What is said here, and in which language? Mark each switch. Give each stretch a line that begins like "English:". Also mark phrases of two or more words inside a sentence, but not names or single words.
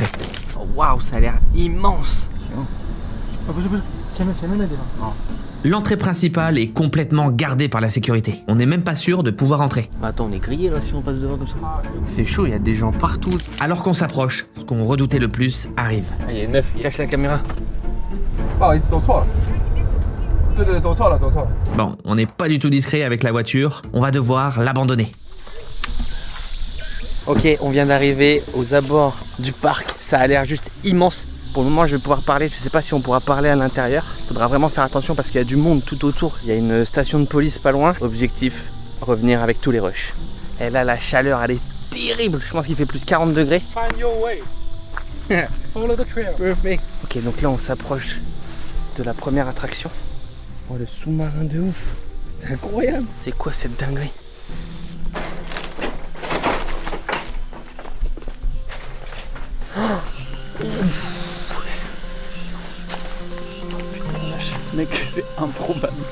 French: Oh, waouh, ça a l'air immense. L'entrée principale est complètement gardée par la sécurité. On n'est même pas sûr de pouvoir entrer. Attends, on est grillé là si on passe devant comme ça. C'est chaud, il y a des gens partout. Alors qu'on s'approche, ce qu'on redoutait le plus arrive. Ah, il y a 9, cache la caméra.
Chinese: 不好意思，走错了。对对，走错了，走错了。
French: Bon, on n'est pas du tout discret avec la voiture, on va devoir l'abandonner. Ok, on vient d'arriver aux abords du parc. Ça a l'air juste immense. Pour le moment, je vais pouvoir parler. Je sais pas si on pourra parler à l'intérieur. Faudra vraiment faire attention parce qu'il y a du monde tout autour. Il y a une station de police pas loin. Objectif, revenir avec tous les rushs. Et là, la chaleur, elle est terrible. Je pense qu'il fait plus de 40 degrés.
English: Find your way. Follow the trail.
French: Perfect. Ok, donc là, on s'approche de la première attraction. Oh, le sous-marin de ouf. C'est incroyable. C'est quoi cette dinguerie? Mec, c'est improbable.